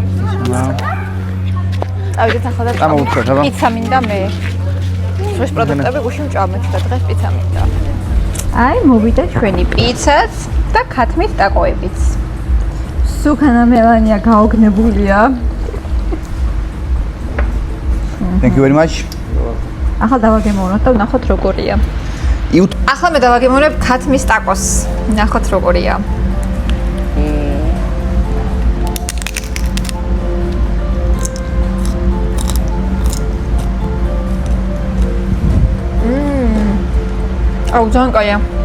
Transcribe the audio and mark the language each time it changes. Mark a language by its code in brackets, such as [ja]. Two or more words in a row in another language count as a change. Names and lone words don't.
[ka] წავიდეთ ახლა და წამოვუთხოთ, აბა. პიცა მინდა მე. ეს პროდუქტები გუშინ ვჭამეთ და დღეს პიცა მინდა. აი, მოვიდა ჩვენი პიცაც და ქათმით ტაკოებიც. სუქანა მელანია გაოგნებულია. [en] Thank you very much. [ka] ახლა დავაგემოვნოთ და ვნახოთ როგორია. ახლა მე დავაგემოვნებ ქათმის ტაკოს. ნახოთ როგორია. აუ ძალიან კაია.